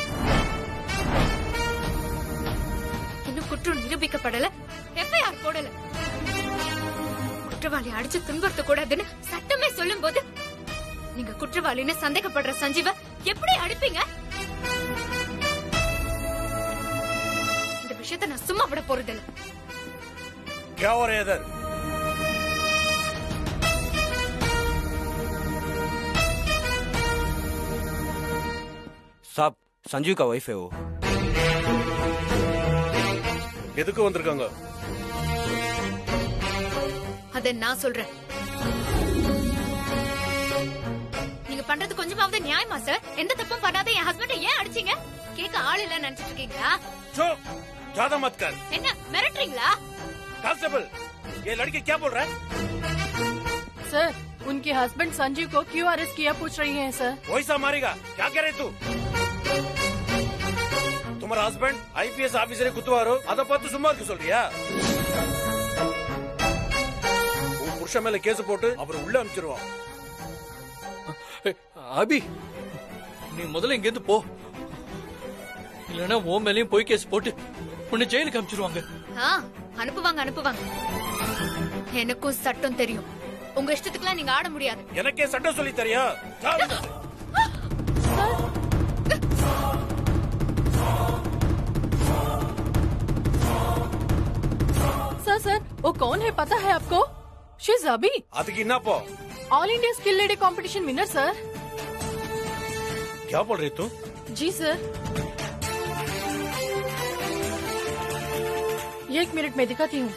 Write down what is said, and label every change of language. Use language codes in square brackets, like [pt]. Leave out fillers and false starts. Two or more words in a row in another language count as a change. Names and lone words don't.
[ta] இன்னும் குற்றம் நிரூபிக்கப்படல, எஃப்ஐஆர் போடல. குற்றவாளி அடிச்சு துன்புறுத்த கூடாதுன்னு சட்டமே சொல்லும் போது நீங்க குற்றவாளின்னு சந்தேகப்படுற சஞ்சீவ எப்படி அடிப்பீங்க? இந்த விஷயத்தை நான் சும்மா விட போறதில்ல. [hi] क्या हो रहा है इधर? साहब संजीव का वाइफ है वो. [ta] எதுக்கு வந்திருக்காங்க? அத நான் சொல்றேன். நீங்க பண்றது கொஞ்சமாவது நியாயமா சார்? எந்த தப்பும் பண்ணாத என் ஹஸ்பண்ட ஏன் அடிச்சீங்க? கேட்க ஆள் இல்ல நினைச்சிட்டு இருக்கீங்களா? [hi] चुप, ज्यादा मत कर. [ta] என்ன மிரட்டுறீங்களா? [hi] कांस्टेबल, ये लड़की क्या बोल रहा है? सर, उनके हस्बैंड संजीव को क्यों अरेस्ट किया पूछ रही हैं सर. वैसा मारेगा, क्या कह रहे तू? तुम्हारा हस्बैंड [ta] ஐபிஎஸ் ஆபீசரை குத்துவாரோ, அத பார்த்து சும்மா இருக்க சொல்றியா? உன் புருஷன் மேல கேஸ் போட்டு அவர் உள்ள அனுப்பிச்சிருவான். அபி, நீ முதல்ல இங்க இருந்து போ, இல்லன்னா உன் மேலயும் போய் கேஸ் போட்டு உன்னை ஜெயிலுக்கு அனுப்பிச்சிருவாங்க. அனுப்புவாங்க அனுப்புவாங்க. எனக்கும் சட்டம் தெரியும். உங்க இஷ்டத்துக்குலாம் நீங்க ஆட முடியாது. எனக்கே சட்டம் சொல்லி தரியா? [hi] सर सर, वो कौन है पता है आपको? [en] She is Abhi. [ta] அதுக்கு என்ன போ? [en] All India skill lady competition winner sir. [hi] क्या बोल रही तू? जी सर. एक मिनट में दिखाती हूँ.